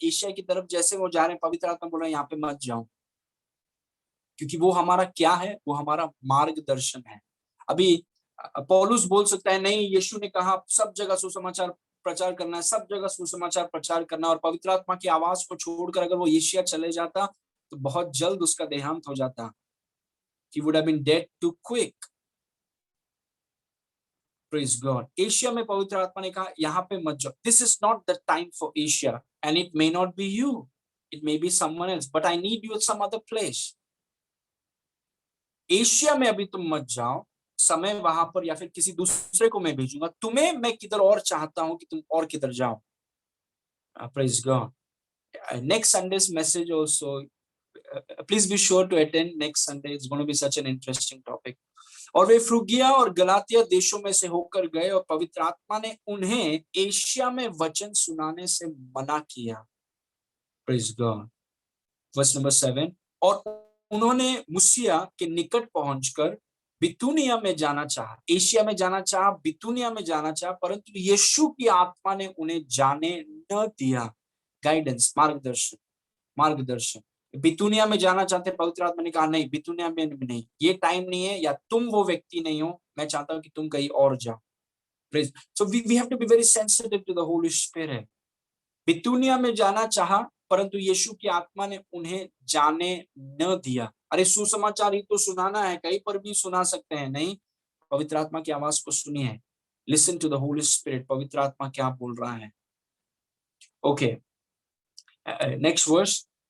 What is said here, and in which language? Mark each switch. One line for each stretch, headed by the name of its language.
Hindi: Asia की तरफ जैसे वो जा रहे हैं, पवित्र आत्मा बोल रहे हैं यहाँ पे मत जाओ, क्योंकि वो हमारा क्या है, वो हमारा मार्गदर्शन है। अभी पौलुस बोल सकता है नहीं, यीशु ने कहा सब जगह सुसमाचार प्रचार करना है, सब जगह सुसमाचार प्रचार करना। और पवित्र आत्मा की आवाज को छोड़कर अगर वो एशिया चले जाता तो बहुत जल्द उसका देहांत हो जाता।
English: He would have been dead too quick. Praise God.
Hindi: Asia में पवित्र आत्मा ने कहा यहाँ पे मत जाओ।
English: This is not the time for Asia, and it may not be you. It may be someone else, but I need you at some other place.
Hindi: Asia में अभी तुम मत जाओ, समय वहां पर या फिर किसी दूसरे को मैं भेजूंगा। तुम्हें मैं किधर और चाहता हूं कि तुम और किधर जाओ।
English: Praise God. Next Sunday's message also, please be sure to attend next Sunday. It's going to be such an interesting topic.
Hindi: और वे फ्रुगिया और गलातिया देशों में से होकर गए और पवित्र आत्मा ने उन्हें एशिया में वचन सुनाने से मना किया।
English: Praise God. Verse number 7.
Hindi: और उन्होंने मुसिया के निकट पहुंचकर बितूनिया में जाना चाहा, एशिया में जाना चाहा, बितूनिया में जाना चाहा, परंतु यीशु की आत्मा ने उन्हें जाने न दिया। गाइडेंस, मार्गदर्शन। बितूनिया में जाना चाहते, पवित्र आत्मा ने कहा नहीं, बितूनिया में नहीं, ये टाइम नहीं है, या तुम वो व्यक्ति नहीं हो, मैं चाहता हूं कि तुम कहीं और जाओ।
English: So we have to be very sensitive to the Holy Spirit.
Hindi: बितूनिया में जाना चाहा, परंतु यीशु की आत्मा ने उन्हें जाने न दिया। अरे सुसमाचार ही तो सुनाना है, कहीं पर भी सुना सकते हैं, नहीं, पवित्र आत्मा की आवाज को सुनिए।
English: listen to the holy spirit,
Hindi: पवित्र आत्मा क्या बोल रहा है।
English: Okay, next verse.